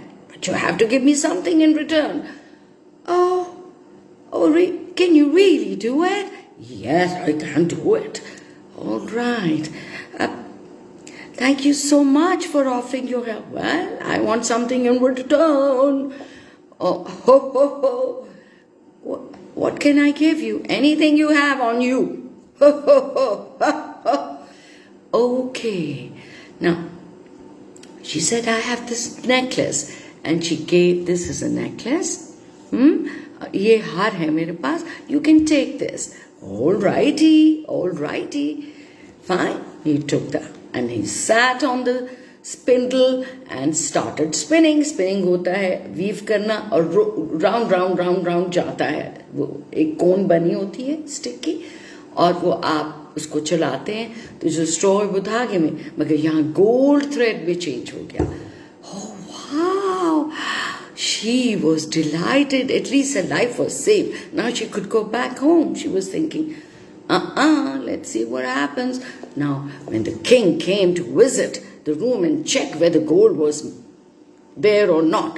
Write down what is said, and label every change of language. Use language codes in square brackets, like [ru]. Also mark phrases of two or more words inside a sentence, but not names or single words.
[en] But you have to give me something in return. Can you really do it? Yes, I can do it. All right. Thank you so much for offering your help. Well, I want something in return. Oh, ho, ho, ho. What can I give you? Anything you have on you. Ho, ho, ho, ho, ho. Okay. Now, she said, I have this necklace. And she gave, this is a necklace. [hi] ये हार है मेरे पास. [en] You can take this. All righty. Fine. He took that. And he sat on the spindle and started spinning. [hi] Spinning होता है weave करना और round जाता है. वो एक कोन बनी होती है स्टिक की और वो आप उसको चलाते हैं तो जो स्ट्रॉ है वो धागे में मगर यहाँ [en] gold thread [hi] में चेंज हो गया. [en] Oh wow! She was delighted. At least her life was safe. Now she could go back home. She was thinking, let's see what happens. Now, when the king came to visit the room and check whether gold was there or not.